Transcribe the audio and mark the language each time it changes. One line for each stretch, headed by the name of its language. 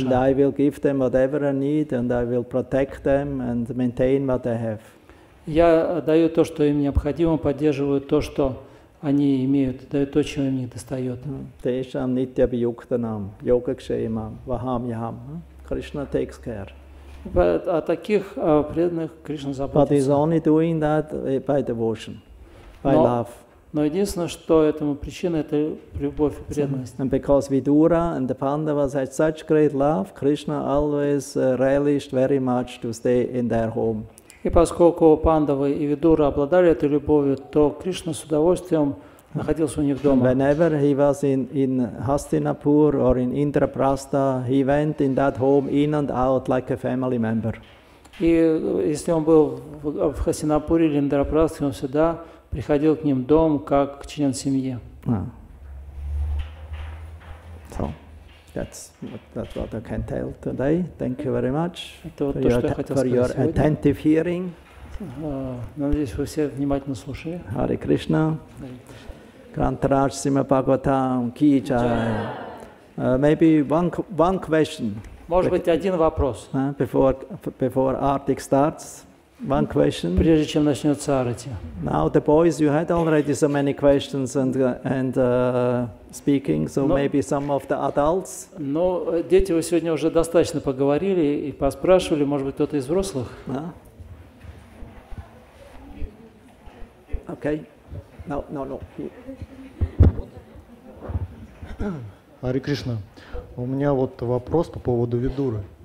English: And I will give them whatever I need, and I will protect them and maintain what they have.
Russian: Я даю то, что им необходимо, поддерживаю то, что они имеют, даю то, чего им не достает.
Sanskrit: Tesham nitya viyuktanam, yogakshemam, vaham.
English: Krishna takes care.
Russian: О таких преданных Кришна
English: But he's
Russian: заботится.
English: only doing that by devotion, by love.
Russian: Но единственное, что этому причина, это любовь и преданность.
English: And because Vidura and the Pandavas had such great love, Krishna always relished very much to stay in their home.
Russian: И поскольку Пандавы и Видура обладали этой любовью, то Кришна с удовольствием находился у них дома.
English: Whenever he was in Hastinapur or in Indraprastha, he went in that home in and out like a family member.
Russian: И если он был в Хастинапуре или Индрапрастхе, он всегда приходил к ним в дом, как член семьи.
English: So, that's what I can tell today. Thank you very much
Russian: Это вот то, что я хотел
English: for your
Russian: сказать сегодня.
English: attentive hearing.
Russian: Надеюсь, вы все внимательно слушали.
Hindi: Hare Krishna. Grantaraj Srimad Bhagavatam Ki Jai.
English: Maybe one question.
Russian: Может быть, один вопрос,
English: Before Artik starts. One question.
Russian: прежде чем начнется арати.
English: Now the boys, you had already so many questions and speaking, so maybe some of the adults.
Russian: Но дети, вы сегодня уже достаточно поговорили и поспрашивали, может быть, кто-то из взрослых?
English: Okay. No.
Russian: Харе Кришна, у меня вот вопрос по поводу Видуры.